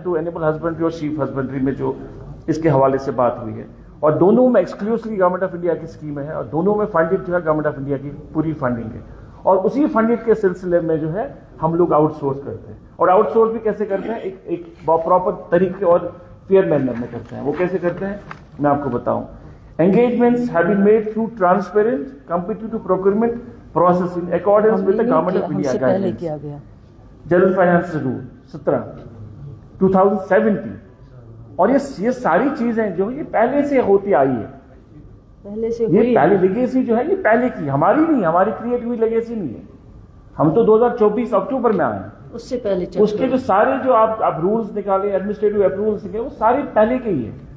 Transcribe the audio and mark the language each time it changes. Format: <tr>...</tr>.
<ur>2 animal husbandry اور sheep husbandry میں جو اس کے حوالے سے بات ہوئی ہے اور دونوں میں ایکسکلوسیولی گورنمنٹ آف انڈیا کی اسکیم ہے اور دونوں میں فنڈڈ جو ہے گورنمنٹ آف انڈیا کی پوری فنڈنگ ہے. اور اسی فنڈنگ کے سلسلے میں جو ہے ہم لوگ آؤٹ سورس کرتے ہیں. اور آؤٹ سورس بھی کیسے کرتے ہیں؟ ایک پراپر طریقے اور فیئر مینر میں کرتے ہیں. وہ کیسے کرتے ہیں میں آپ کو بتاؤں.</ur> <en>Engagements have been made through transparent, competitive procurement process in accordance with the Government of India guidelines. General Finance Rule 17, 2017.</en> <ur>اور یہ ساری چیزیں جو یہ پہلے سے ہوتی آئی ہے. یہ پہلے لیگیسی جو ہے یہ پہلے کی ہماری نہیں, ہماری کریٹ ہوئی لیگیسی نہیں ہے. ہم تو 2024 اکتوبر میں آئے ہیں. اس سے پہلے اس کے جو سارے جو آپ رولز نکالے ایڈمنسٹریٹو اپروولس نکالے وہ سارے پہلے کے ہی ہیں.</ur>